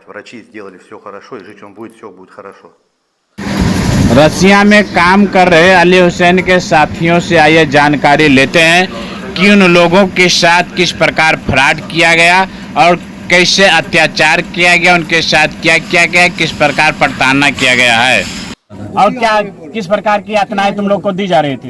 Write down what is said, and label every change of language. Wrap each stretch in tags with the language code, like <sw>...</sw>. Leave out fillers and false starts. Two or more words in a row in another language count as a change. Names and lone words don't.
<ru>Врачи сделали все хорошо, и жить он будет, все будет хорошо.</ru> <hi>रसिया में काम कर रहे अली हुसैन के साथियों से आइए जानकारी लेते हैं कि उन लोगों के साथ किस प्रकार फ्रॉड किया गया और कैसे अत्याचार किया गया, उनके साथ क्या किया गया, किस प्रकार प्रताड़ना किया गया है और क्या किस प्रकार की यातनाएं तुम लोग को दी जा रही थी।</hi>